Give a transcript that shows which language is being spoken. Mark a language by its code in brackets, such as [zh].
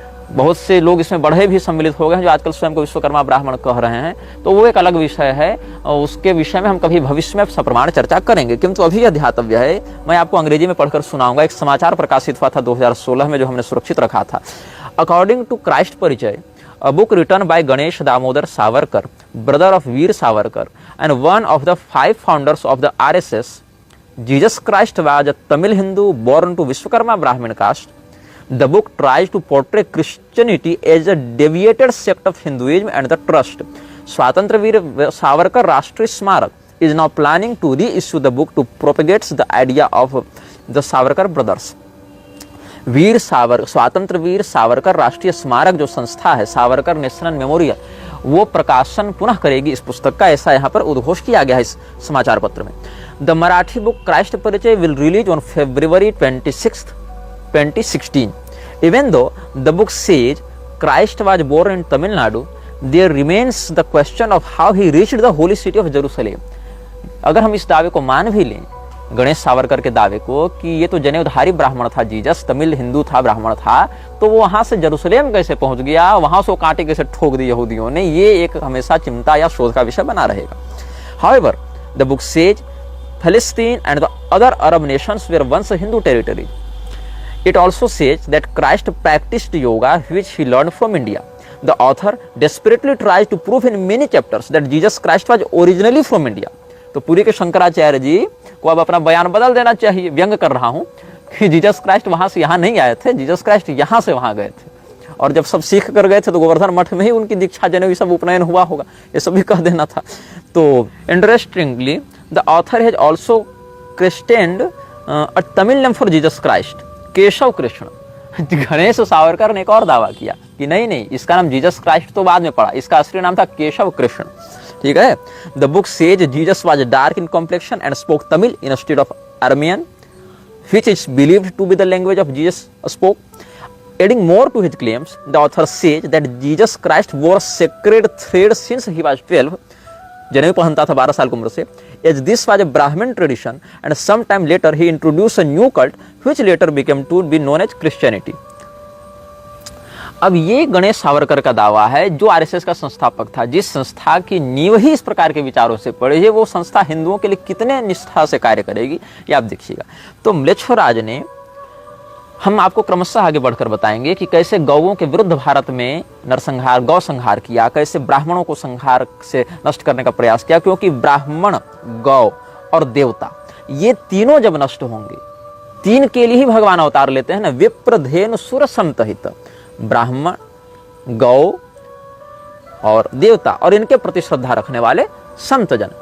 [hi] बहुत से लोग इसमें बढ़े भी सम्मिलित हो गए हैं जो आजकल स्वयं को विश्वकर्मा ब्राह्मण कह रहे हैं, तो वो एक अलग विषय है, और उसके विषय में हम कभी भविष्य में सप्रमाण चर्चा करेंगे। किंतु अभी यह ध्यातव्य है, मैं आपको अंग्रेजी में पढ़कर सुनाऊंगा। एक समाचार प्रकाशित हुआ था 2016 में, जो हमने सुरक्षित रखा था। [en] According to Christ Parichay, a book written by Ganesh Damodar Savarkar, brother of Veer Savarkar and one of the 5 founders of the RSS, Jesus Christ was a Tamil Hindu born to Vishwakarma Brahmin caste. The book tries to portray Christianity as a deviated sect of Hinduism and the trust. Swatantra Veer Savarkar Rashtriya Smarak is now planning to reissue the book to propagate the idea of the Savarkar brothers. [hi] स्वतंत्र वीर सावरकर राष्ट्रीय स्मारक जो संस्था है, Savarkar national memorial, वो प्रकाशन पुनः करेगी इस पुस्तक का, ऐसा यहाँ पर उद्घोष किया गया है इस समाचार पत्र में। [en] The Marathi book Christ Parichay will release on February 26, 2016. Even though the book says Christ was born in Tamil Nadu, there remains the question of how he reached the holy city of Jerusalem. [hi] अगर हम इस दावे को मान भी लें, गणेश सावरकर के दावे को, कि ये तो जनेऊधारी ब्राह्मण था जीसस, तमिल हिंदू था, ब्राह्मण था, तो वो वहां से जेरूसलेम कैसे पहुंच गया, वहां से वो कांटे कैसे ठोक दी यहूदियों ने, ये एक हमेशा चिंता या शोध का विषय बना रहेगा। [en] However, the book says Palestine and the other Arab nations were once Hindu territories. It also says that Christ practiced yoga, which he learned from India. The author desperately tries to prove in many chapters that Jesus Christ was originally from India. [hi] तो पूरी के शंकराचार्य जी को अब अपना बयान बदल देना चाहिए, व्यंग कर रहा हूं कि जीसस क्राइस्ट वहां से यहां नहीं आए थे, जीसस क्राइस्ट यहां से वहां गए थे, और जब सब सीख कर गए थे तो गोवर्धन मठ में ही उनकी दीक्षा जनेऊ सब उपनयन हुआ होगा, ये सब भी कह देना था। [en] तो interestingly the author has also christened a Tamil name for Jesus Christ, Keshav Krishna. [hi] Ganesh Savarkar ने एक और दावा किया कि नहीं, इसका नाम जीसस क्राइस्ट तो बाद में पड़ा, इसका असली नाम था केशव कृष्ण। ठीक है। [en] The book says Jesus was dark in complexion and spoke Tamil instead of Aramaic, which is believed to be the language of Jesus spoke. Adding more to his claims, the author says that Jesus Christ wore sacred thread since he was 12, [hi] जनेऊ पहनता था 12 साल की उम्र से, [en] as this was a Brahmin tradition, and sometime later he introduced a new cult which later became to be known as Christianity. [hi] अब ये गणेश सावरकर का दावा है, जो आरएसएस का संस्थापक था, जिस संस्था की नींव ही इस प्रकार के विचारों से पड़ी है, वो संस्था हिंदुओं के लिए कितने निष्ठा से कार्य करेगी, ये आप देखिएगा। तो म्लेच्छराज ने, हम आपको क्रमशः आगे बढ़कर बताएंगे कि कैसे गौओं के विरुद्ध भारत में नरसंहार, गौ संहार किया, कैसे ब्राह्मणों को संहार से नष्ट करने का प्रयास किया, क्योंकि ब्राह्मण, गौ और देवता ये तीनों जब नष्ट होंगे, तीन के लिए ही भगवान अवतार लेते हैं ना, विप्र धेनु सुर संतहित, ब्राह्मण, गौ और देवता, और इनके प्रति श्रद्धा रखने वाले संतजन।